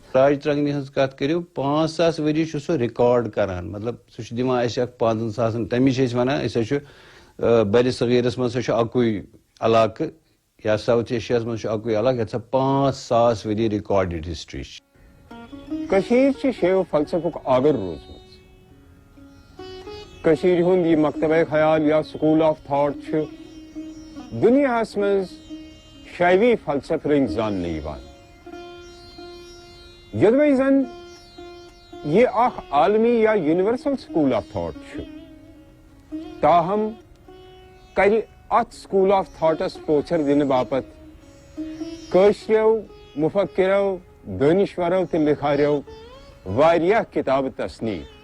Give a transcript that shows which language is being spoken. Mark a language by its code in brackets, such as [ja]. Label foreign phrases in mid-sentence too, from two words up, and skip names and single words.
[ks] راج ترنگنی ہٕنٛز کتھ کٔرِو 5,000 ؤری چھُ سُہ رِکارڈ کران مطلب سُہ چھُ دِوان اَسہِ اکھ 5,000 تمی چھِ أسۍ ونان أسۍ حظ چھُ بر صغیٖرس منٛز سُہ چھُ اکُے علاقہٕ یا ساوُتھ ایشیاہس منٛز چھُ اکُے علاقہٕ یتھ سا 5,000 ؤری [en] recorded history [ks] چھِ. کشیر چھ شیو فلسفک آگر روزمٕژ. کشیر ہُنٛد یہ مکتبہ خیال یا [en] school of thought [ks] چھ دنیاہس منٛز شیوی فلسفہٕ رٔنگۍ زاننہٕ یِوان. یوٚدوے زن یہ اکھ عالمی یا [en] universal school of thought [ks] چھ تاہم کرِ اتھ [en] school of thoughts [ks] پوچھر دِنہٕ باپتھ کٲشرو مفکرو دانشورو تہٕ لکھارو واریاہ کتاب تصنیف.